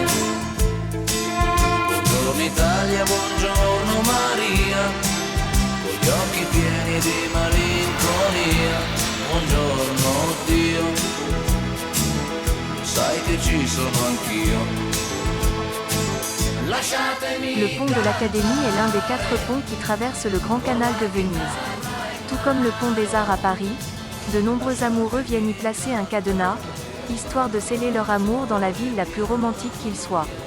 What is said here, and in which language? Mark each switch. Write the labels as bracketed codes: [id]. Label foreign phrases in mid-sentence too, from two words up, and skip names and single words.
[it] Buongiorno Italia, buongiorno Maria, gli occhi pieni di malinconia, buongiorno Dio, sai che ci sono anch'io. [fr] Le pont de l'Académie est l'un des 4 ponts qui traversent le Grand Canal de Venise. Tout comme le pont des Arts à Paris, de nombreux amoureux viennent y placer un cadenas, histoire de sceller leur amour dans la ville la plus romantique qu'il soit.